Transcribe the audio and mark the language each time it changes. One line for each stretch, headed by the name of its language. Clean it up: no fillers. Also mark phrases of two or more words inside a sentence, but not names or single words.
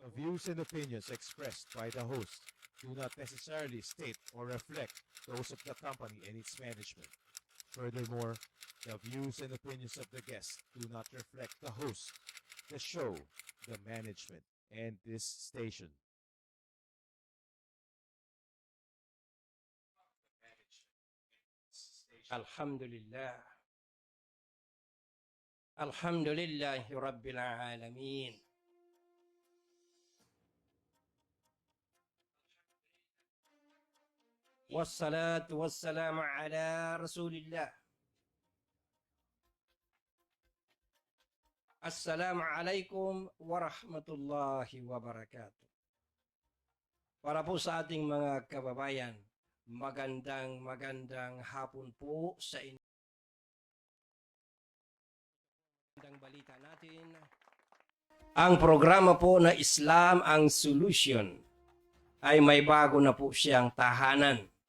English: views and opinions expressed by the host do not necessarily state or reflect those of the company and its management. Furthermore, the views and opinions of the guests do not reflect the host, the show, the management, and this station.
Arabic: Alhamdulillah. الحمد لله رب العالمين. والصلاة والسلام على رسول الله. السلام عليكم ورحمة الله وبركاته.
Filipino: Para po sa ating mga kababayan, magandang hapon po sa inyo. Magandang balita natin. Ang programa po na Islam ang Solution ay may bago na po siyang tahanan.